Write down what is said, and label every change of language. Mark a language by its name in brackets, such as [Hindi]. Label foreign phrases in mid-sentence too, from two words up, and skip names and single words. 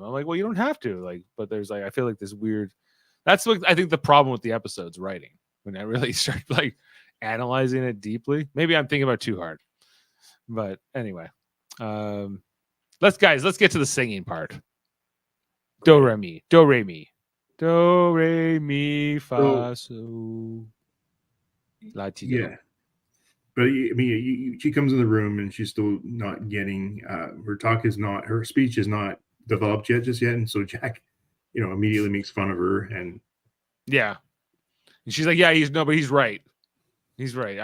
[English] I'm like, well, you don't have to. Like, but there's like, I feel like this weird. That's what I think the problem with the episode's writing when I really start like analyzing it deeply. Maybe I'm thinking about it too hard, but anyway. Let's get to the singing part. Do re mi, do re mi, do re mi fa so. La ti do. Yeah, but I mean, she comes in the room and she's still not getting her speech is not developed yet, and so Jack, immediately makes fun of her and yeah, and she's like, yeah, but he's right. He's right.